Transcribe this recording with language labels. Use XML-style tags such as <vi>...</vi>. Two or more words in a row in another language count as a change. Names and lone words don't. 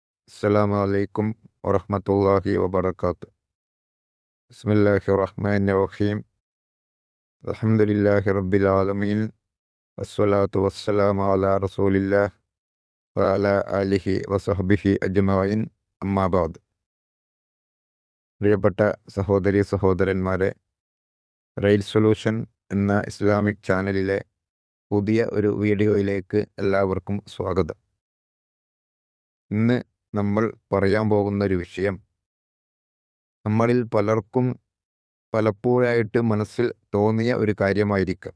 <ar>السلام عليكم ورحمة الله وبركاته. بسم الله الرحمن الرحيم. الحمد لله رب العالمين. والصلاة والسلام على رسول الله وعلى آله وصحبه أجمعين. أما بعد.</ar> <ml>പ്രിയപ്പെട്ട സഹോദരി സഹോദരന്മാരെ, റെയിൽ സൊല്യൂഷൻ എന്ന ഇസ്ലാമിക് ചാനലിലെ പുതിയ ഒരു വീഡിയോയിലേക്ക് എല്ലാവർക്കും സ്വാഗതം. ഇന്ന് നമ്മൾ പറയാൻ പോകുന്ന ഒരു വിഷയം നമ്മളിൽ പലർക്കും പലപ്പോഴായിട്ട് മനസ്സിൽ തോന്നിയ ഒരു കാര്യമായിരിക്കാം.</ml>